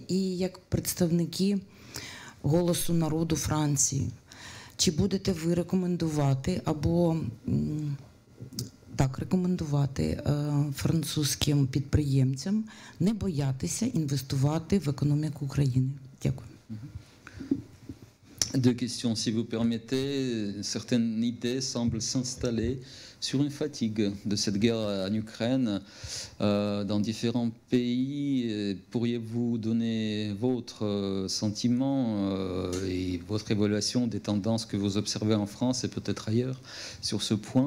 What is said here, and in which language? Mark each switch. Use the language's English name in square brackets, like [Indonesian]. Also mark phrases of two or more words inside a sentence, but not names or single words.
[Ukrainian] І як представники «Голосу народу» Франції, чи будете ви рекомендувати або... рекомендувати французьким підприємцям не боятися інвестувати в економіку України. Дякую. [French] Deux questions, si vous permettez. Certaines idées semblent s'installer sur une fatigue de cette guerre en Ukraine dans différents pays. Pourriez-vous donner votre sentiment et votre évaluation des tendances que vous observez en France et peut-être ailleurs sur ce point?